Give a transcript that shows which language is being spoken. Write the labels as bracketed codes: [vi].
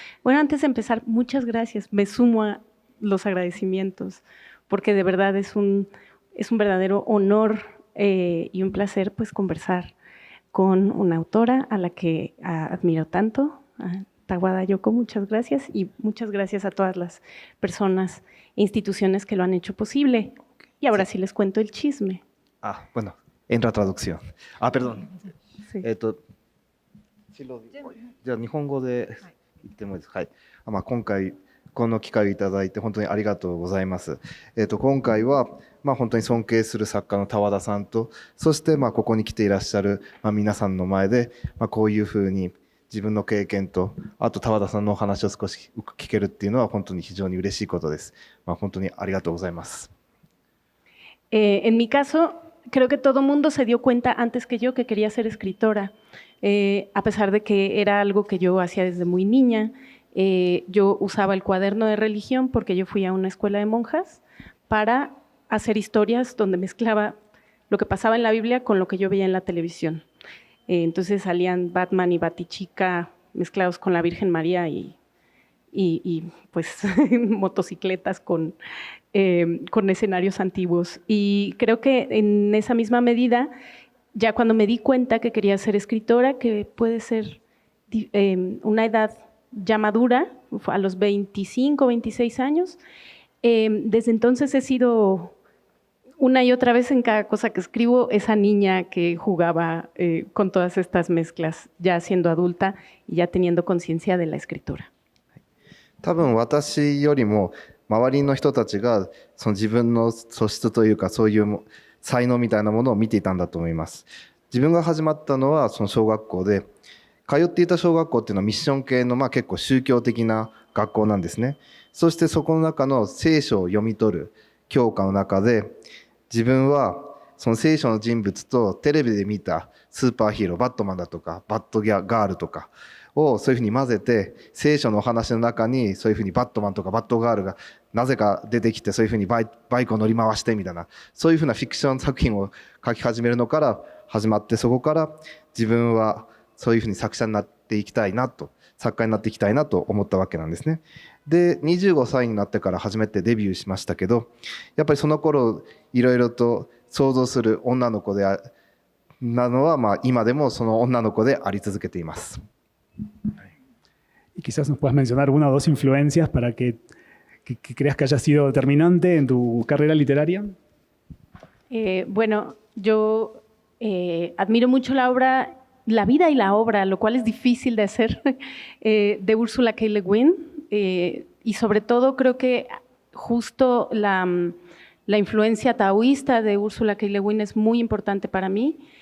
[es] Bueno, antes de empezar, muchas gracias. Me sumo a los agradecimientos, porque de verdad es un verdadero honor y un placer pues conversar con una autora a la que admiro tanto, Tawada Yoko. Muchas gracias y muchas gracias a todas las personas e instituciones que lo han hecho posible. Y ahora sí les cuento el chisme. Bueno, en la traducción. Perdón. Sí. [ja] じゃあ日本語で言ってもいいですか。はい。今回この機会をいただいて本当にありがとうございます。今回は本当に尊敬する作家の田和田さんと、そしてここに来ていらっしゃる皆さんの前でこういうふうに自分の経験と、あと田和田さんのお話を少し聞けるっていうのは本当に非常に嬉しいことです。本当にありがとうございます。 [es] En mi caso, creo que todo mundo se dio cuenta antes que yo que quería ser escritora, a pesar de que era algo que yo hacía desde muy niña. Yo usaba el cuaderno de religión porque yo fui a una escuela de monjas para hacer historias donde mezclaba lo que pasaba en la Biblia con lo que yo veía en la televisión. Entonces salían Batman y Batichica mezclados con la Virgen María y pues motocicletas con escenarios antiguos. Y creo que en esa misma medida, ya cuando me di cuenta que quería ser escritora, que puede ser una edad ya madura, a los 25, 26 años, desde entonces he sido una y otra vez en cada cosa que escribo esa niña que jugaba con todas estas mezclas, ya siendo adulta y ya teniendo conciencia de la escritura. [ja] 多分私よりも周りの人たちがその自分の素質というかそういう才能みたいなものを見ていたんだと思います。自分が始まったのはその小学校で、通っていた小学校っていうのはミッション系の結構宗教的な学校なんですね。そしてそこの中の聖書を読み取る教科の中で、自分はその聖書の人物とテレビで見たスーパーヒーロー、バットマンだとかバットガールとかをそういうふうに混ぜて、聖書のお話の中にそういうふうにバットマンとかバットガールがなぜか出てきて、そういうふうにバイクを乗り回してみたいな、そういうふうなフィクション作品を書き始めるのから始まって、そこから自分はそういうふうに作者になっていきたいなと、作家になっていきたいなと思ったわけなんですね。で、25歳になってから初めてデビューしましたけど、やっぱりその頃いろいろと想像する女の子なのは、今でもその女の子であり続けています。 [es] Y quizás nos puedas mencionar una o dos influencias para que creas que haya sido determinante en tu carrera literaria. Bueno, yo admiro mucho la vida y la obra, lo cual es difícil de hacer, de Ursula K. Le Guin, y sobre todo creo que justo la influencia taoísta de Ursula K. Le Guin es muy importante para mí.